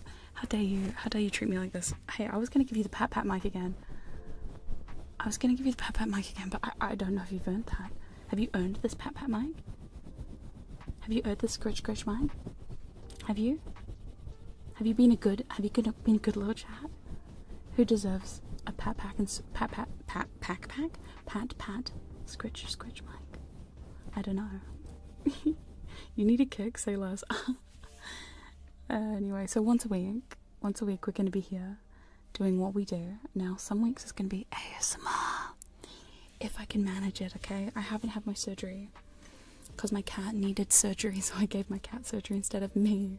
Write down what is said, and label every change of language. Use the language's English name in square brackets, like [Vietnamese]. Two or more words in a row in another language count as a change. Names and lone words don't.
[English] How dare you treat me like this? Hey, I was gonna give you the pat pat mic again. But I don't know if you've earned that. Have you earned this pat pat mic? Have you earned this scritch scritch mic? Have you? Have you been a good little chat? Who deserves a pat scritch scritch mic? I don't know. You need a kick, say less. Anyway, so once a week we're gonna be here doing what we do. Now some weeks it's gonna be ASMR if I can manage it. Okay, I haven't had my surgery because my cat needed surgery, so I gave my cat surgery instead of me.